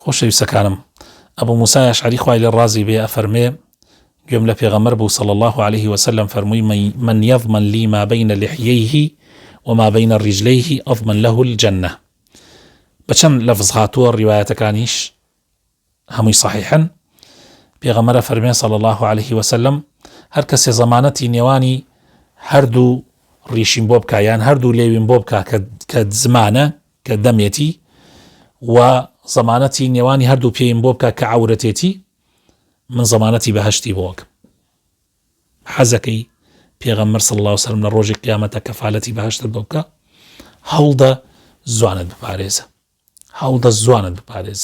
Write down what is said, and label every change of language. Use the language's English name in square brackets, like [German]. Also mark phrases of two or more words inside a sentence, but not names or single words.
[Central Kurdish] خۆشەویستەکانم، ئەبوو موسای ئەشعەری خوای لێ ڕازی بێ ئەفەرمێ گوێم لە پێغەمبەر بوو [Arabic] صلى الله عليه وسلم [Central Kurdish] فەرمووی [Arabic] من يضمن لي ما بين لحييه وما بين رجليه أضمن له الجنة. [Central Kurdish] بچەند لەفز هاتووە ڕیوایەتەکانیش هەمووی صحیحن. پێغەمبەر فەرمێ [Arabic] صلى الله عليه وسلم [Central Kurdish] هەر کەسێ زەمانەتی نێوانی هەردوو ڕیشین بۆ بکە یان هەردوو لێوین بۆ بکە کە زمانە کە دەمێتی و زەمانەتی نێوانی هەردوو پێیم بۆ بکە کە عەورەتێتی، من زەمانەتی بەهەشتی بۆ وەکەم. حەزەکەی پێغەمبەر [Arabic] صلی الله عليه وسلم [Central Kurdish] لە ڕۆژی قیامەتە کەفالەتی بەهەشتت بۆ بکە، هەوڵدە زوانت بپارێزە، هەوڵدە زوانت بپارێزە.